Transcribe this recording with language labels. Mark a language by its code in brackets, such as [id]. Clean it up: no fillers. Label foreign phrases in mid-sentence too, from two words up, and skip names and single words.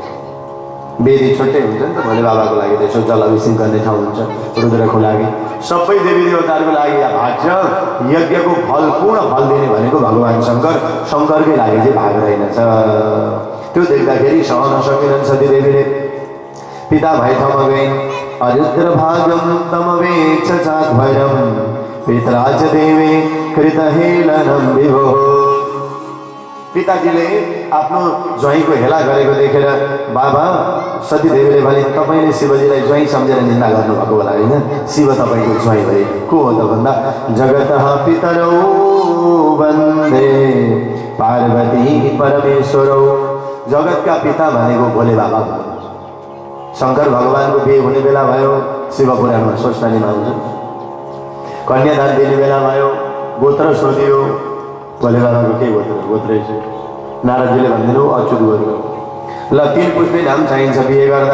[ne] बेदी छुट्टै हुन्छ नि त, भोले बाबाको लागि त्यसो जल अभिषेक गर्ने ठाउँ हुन्छ, रुद्रको लागि, सबै देवी देवताहरूको लागि भाग छ। यज्ञको फल, पूर्ण फल दिने भनेको भगवान् शङ्कर, शङ्करकै लागि चाहिँ भाग रहेनछ। त्यो देख्दाखेरि सहन सकेनन् सतीदेवीले। पिता भाइ ठाउँमा गइन्। [sa] अरुद्र भागम तमवेक्ष चाध्वरम पितरा च देवे कृतहेलनं विभो। [ne] पिताजीले आफ्नो ज्वाइँको हेला गरेको देखेर बाबा सतीदेवीले भने तपाईँले शिवजीलाई ज्वाइँ सम्झेर निन्दा गर्नुभएको होला होइन, शिव तपाईँको ज्वाइँ भए को हो त भन्दा [sa] जगतः पितरौ वन्दे पार्वती परमेश्वरौ। [ne] जगतका पिता भनेको भोले बाबा भयो। शङ्कर भगवानको बिहे हुने बेला भयो, शिव पुराणमा स्वस्थानीमा हुन्छ। कन्यादान दिने बेला भयो, गोत्र सोधियो, भोले बाबाको के गोत्रै छ। नारदजीले भनिदिनु अच्युत गोत्र। ल 3 पुष्पे नाम चाहिन्छ बिहे गर्दा।